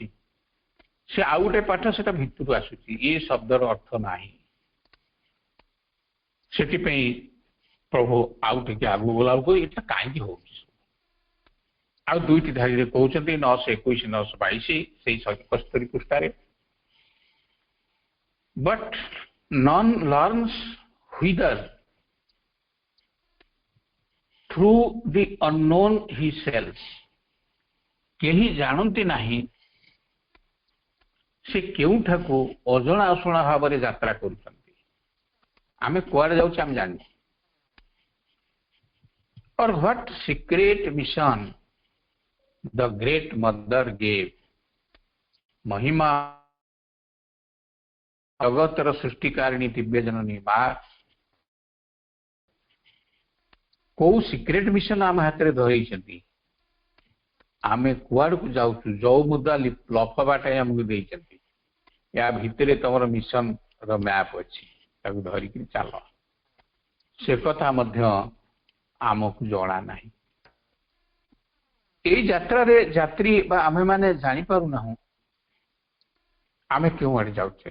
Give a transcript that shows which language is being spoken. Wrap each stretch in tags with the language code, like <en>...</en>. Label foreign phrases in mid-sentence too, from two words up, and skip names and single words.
<or>ସେ ଆଉ ଗୋଟେ ପାଠ ସେଟା ଭିତରୁ ଆସୁଛି, ଏ ଶବ୍ଦର ଅର୍ଥ ନାହିଁ। ସେଥିପାଇଁ ପ୍ରଭୁ ଆଉ ଟିକେ ଆଗକୁ ଗଲାବେଳକୁ ଏଇଟା କାହିଁକି ହଉଛି, ଆଉ ଦୁଇଟି ଧାଡ଼ିରେ କହୁଛନ୍ତି 921 922 ସେଇ 71 ପୃଷ୍ଠାରେ।</or> <en>But none learns whither through the unknown he sells।</en> <or>କେହି ଜାଣନ୍ତି ନାହିଁ ସେ କେଉଁଠାକୁ ଅଜଣା ଅଶୁଣା ଭାବରେ ଯାତ୍ରା କରୁଛନ୍ତି। ଆମେ କୁଆଡ଼େ ଯାଉଛୁ ଆମେ ଜାଣିଛୁ।</or> <en>Or what secret mission the great mother gave।</en> <or>ମହିମା ଜଗତର ସୃଷ୍ଟିକାରିଣୀ ଦିବ୍ୟ ଜନନୀ ମା କୋଉ</or> <en>secret mission</en> <or>ଆମ ହାତରେ ଧରେଇଛନ୍ତି। ଆମେ କୁଆଡକୁ ଯାଉଛୁ, ଯୋଉ ମୁଦ୍ରା ଲଫାବାଟା ଆମକୁ ଦେଇଛନ୍ତି, ୟା ଭିତରେ ତମର ମିଶନ ର ମ୍ୟାପ ଅଛି, ତାକୁ ଧରିକି ଚାଲ। ସେ କଥା ମଧ୍ୟ ଆମକୁ ଜଣା ନାହିଁ। ଏଇ ଯାତ୍ରାରେ ଯାତ୍ରୀ ବା ଆମେମାନେ ଜାଣିପାରୁନାହୁଁ ଆମେ କେଉଁଆଡେ ଯାଉଛେ।</or>